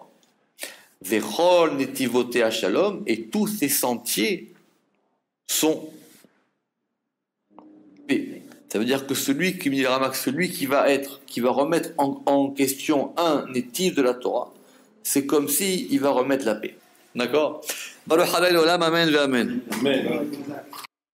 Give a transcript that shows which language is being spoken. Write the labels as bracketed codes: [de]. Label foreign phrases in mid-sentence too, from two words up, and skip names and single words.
[he] וכל נתיבותיה שלום, [fr] et tous ces sentiers sont paix. Ça veut dire que celui qui va remettre en question un netiv de la Torah, c'est comme si il va remettre la paix. D'accord? [he] ברוך אדוני עולם אמן ואמן. Amen.